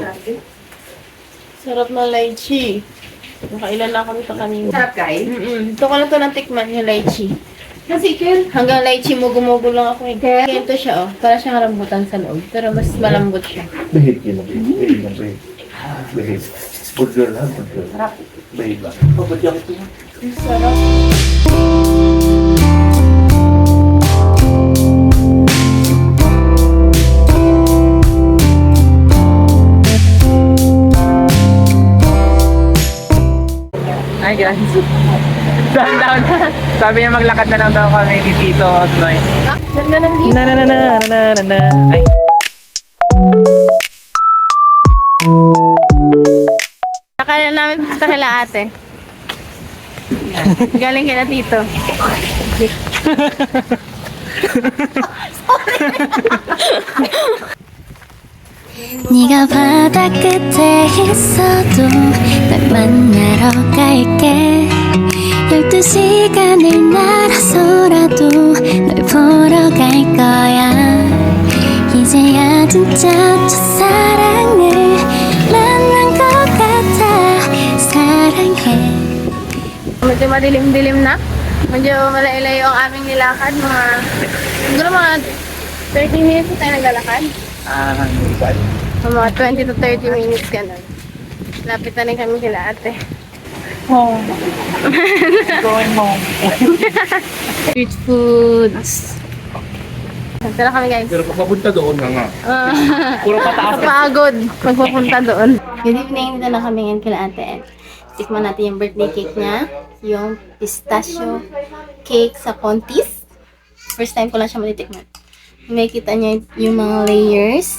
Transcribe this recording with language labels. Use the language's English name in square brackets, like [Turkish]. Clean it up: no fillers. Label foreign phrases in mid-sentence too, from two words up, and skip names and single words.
[Filipino] Sarap na lychee. Nakailan na kami sa kanina. Sarap kain. Ito ko na to ng tikman yung lychee. Kasi Kel. Hanggang lychee, mugu-mugu lang ako eh. Ganito siya oh. Para siyang rambutan sa loob. Pero mas malambot siya. Behave yun. Behave lang. [English] Behave. Good girl ha. Good girl. [Filipino] Behave lang. Ang sarap. [English] Hi guys. Down. [Filipino] Sabi niya maglakad na lang daw kami ni Tito Noy. Ganda ng dito. Na. Ay. Akala namin punta kila ate. Galing kila tito. [Korean] 네가 바다 끝에 있어도 널 만나러 갈게 12시간을 날아서라도 널 보러 갈 거야 이제야 진짜 첫사랑을 만난 것 같아 사랑해 [Filipino] Medyo madilim-dilim na. Medyo malay-layo ang aming nilakad. Siguro mga 30 minutes tayo naglalakad. Mga 20 to 30 minutes ganun. Lapit na rin kami kila ate. [English] Going home. Street foods. [Filipino] Tara kami guys. Pero papunta doon nga. Puro pataas. Pagod magpapunta doon. [English] Good evening, [Filipino] dito na kami ngayon kila ate. Tikman natin yung birthday cake niya. Yung pistachio cake sa Contis. [English] First time [Filipino] ko lang siya matitikman. May kita niya yung mga layers.